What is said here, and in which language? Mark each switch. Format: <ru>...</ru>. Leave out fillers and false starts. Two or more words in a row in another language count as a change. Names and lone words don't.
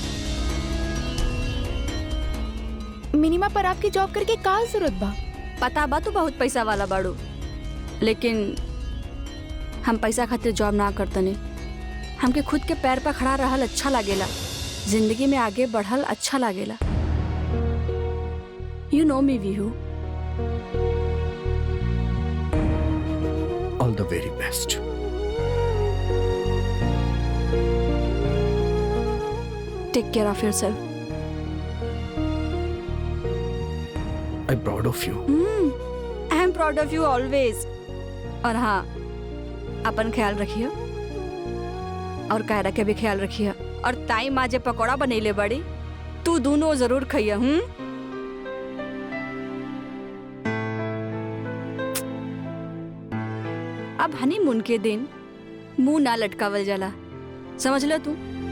<bho>मिनीमा, पर आपकी जॉब करके का जरूरत बा? पता बा तू बहुत पैसा वाला बाड़ू, लेकिन हम पैसा खातिर जॉब ना करतने। हमके खुद के पैर पर खड़ा रहल अच्छा लागेला, जिंदगी में आगे बढ़ल अच्छा लागेला।</bho> <en>You know me, Vihu. All the very best. Take care of yourself. I'm proud of you. I am proud of you always.</en> <bho>और हाँ, अपन ख्याल रखिए और कायरा के भी ख्याल रखिए। और ताई माँ जे पकौड़ा बनैले बड़ी, तू दोनों जरूर खइया। अब हनीमून के दिन मुंह ना लटकावल जाला, समझ ल तू।</bho>